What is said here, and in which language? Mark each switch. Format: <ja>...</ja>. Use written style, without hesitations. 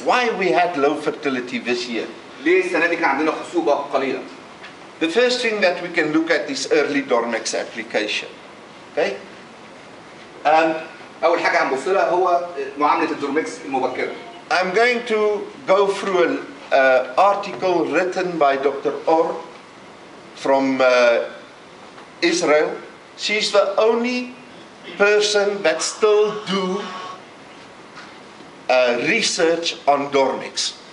<en>Why we had low fertility this year?</en> <ar>ليه السنه دي كان عندنا خصوبه قليله؟</ar> <en>The first thing that we can look at is early Dormex application. Okay? And</en> <ar>اول حاجه هنبص لها هو معامله الدورمكس المبكره.</ar> <en>I'm going to go through an article written by Dr. Or from Israel. She's the only person that still do research on Dormex.</en>